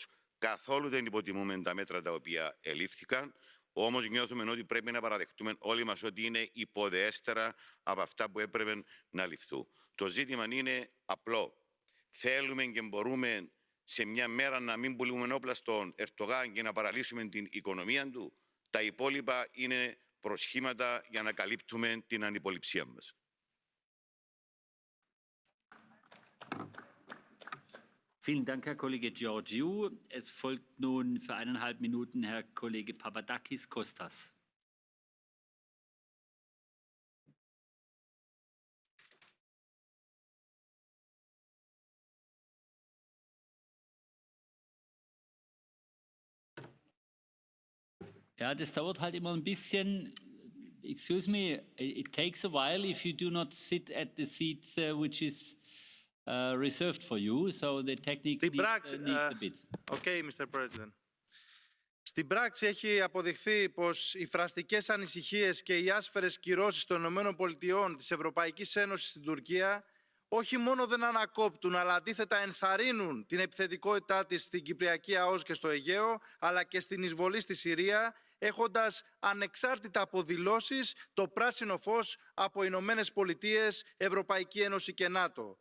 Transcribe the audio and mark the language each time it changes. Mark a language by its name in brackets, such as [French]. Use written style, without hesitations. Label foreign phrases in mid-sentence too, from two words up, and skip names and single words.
[Greek] Καθόλου δεν υποτιμούμε τα μέτρα τα οποία ελήφθηκαν, όμως νιώθουμε ότι πρέπει να παραδεχτούμε όλοι μας ότι είναι υποδεέστερα από αυτά που έπρεπε να ληφθούν. Το ζήτημα είναι απλό. Θέλουμε και μπορούμε σε μια μέρα να μην πουλούμε όπλα στον Ερτογάν και να παραλύσουμε την οικονομία του. Τα υπόλοιπα είναι προσχήματα για να καλύπτουμε την ανυποληψία μας. [German] Vielen Dank, Herr Kollege Georgiou. Es folgt nun für 1,5 Minuten Herr Kollege Papadakis Kostas. Ja, das dauert halt immer ein bisschen. [English] Excuse me, it takes a while if you do not sit at the seats which is reserved for you, so the technique needs a bit. Okay, Mr. President. [Greek] Στην πράξη έχει αποδειχθεί πως οι φραστικές ανησυχίες και οι άσφαιρες κυρώσεις των ΗΠΑ, της Ευρωπαϊκής Ένωσης στην Τουρκία, όχι μόνο δεν ανακόπτουν, αλλά αντίθετα ενθαρρύνουν την επιθετικότητά της στην Κυπριακή ΑΟΣ και στο Αιγαίο, αλλά και στην εισβολή στη Συρία, έχοντας ανεξάρτητα από δηλώσεις το πράσινο φως από Ηνωμένες Πολιτείες, Ευρωπαϊκή Ένωση και ΝΑΤΟ.